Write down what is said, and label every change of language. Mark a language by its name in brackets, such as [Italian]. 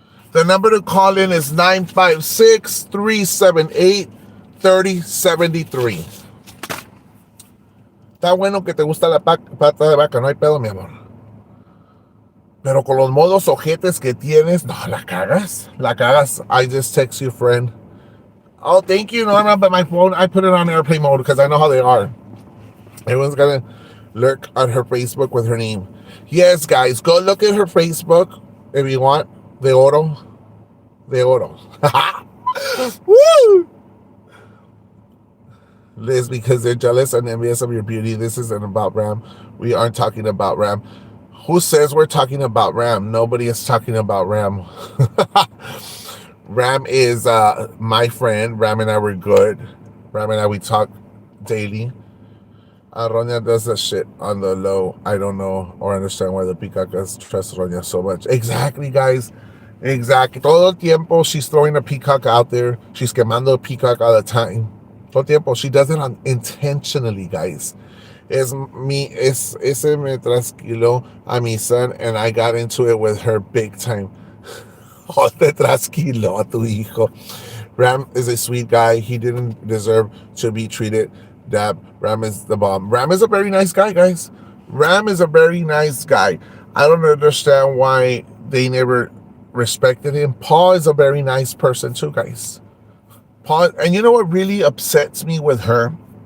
[English] The number to call in is 956-378-3073. [Spanish] Está bueno que te gusta la pata de vaca, no hay pedo, mi amor. Pero con los modos ojetes que tienes, no, la cagas. La cagas. [English] I just text you, friend. Oh, thank you, Norma, but my phone, I put it on airplane mode because I know how they are. Everyone's gonna lurk on her Facebook with her name. Yes, guys, go look at her Facebook if you want. [Spanish] De oro. De oro. [English] Woo! Liz, because they're jealous and envious of your beauty. This isn't about Ram. We aren't talking about Ram. Who says we're talking about Ram? Nobody is talking about Ram. Ram is my friend. Ram and I were good. Ram and I, we talk daily. Ronya does that shit on the low. I don't know or understand why the peacockas trust Ronya so much. Exactly, guys. Exactly. [Spanish] Todo el tiempo [English] she's throwing a peacock out there. She's quemando a peacock all the time. [Spanish] Todo el tiempo. [English] She does it intentionally, guys. [Spanish] Ese me trasquiló a mi [English] son, and I got into it with her big time. [Spanish] Oh, te trasquiló a tu hijo. [English] Ram is a sweet guy. He didn't deserve to be treated. Dab. Ram is the bomb. Ram is a very nice guy, guys. Ram is a very nice guy. I don't understand why they never respected him. Paul is a very nice person too, guys. Paul, and you know what really upsets me with her?